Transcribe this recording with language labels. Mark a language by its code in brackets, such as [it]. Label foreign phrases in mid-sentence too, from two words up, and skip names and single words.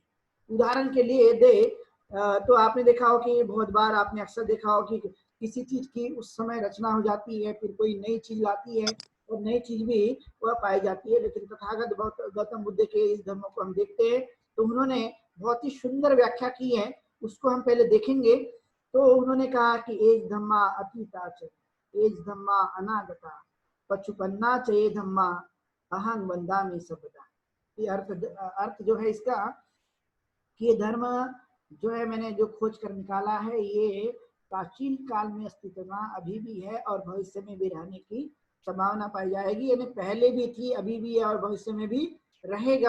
[hi] उदाहरण के लिए तो आपने देखा हो कि बहुत बार आपने अक्सर देखा हो कि किसी चीज की उस समय रचना हो जाती है, फिर कोई नई चीज लाती है और नई चीज भी वह पाई जाती है। लेकिन तथागत गौतम बुद्ध के इस धर्म को हम देखते हैं तो उन्होंने बहुत ही सुंदर व्याख्या की है, उसको हम पहले देखेंगे। तो उन्होंने कहा कि [pi] एज धम्मा अतीता च, एज धम्मा अनागता, पचुपन्ना चे धम्मा अहंग वंदामि सबदा। [hi] ये अर्थ जो है इसका कि ये धर्म जो है मैंने जो खोज कर निकाला है, ये प्राचीन काल में अस्तित्व में अभी भी है और भविष्य में भी रहने की संभावना पाई जाएगी। यानी पहले भी थी, अभी भी है और भविष्य में भी रहेगा।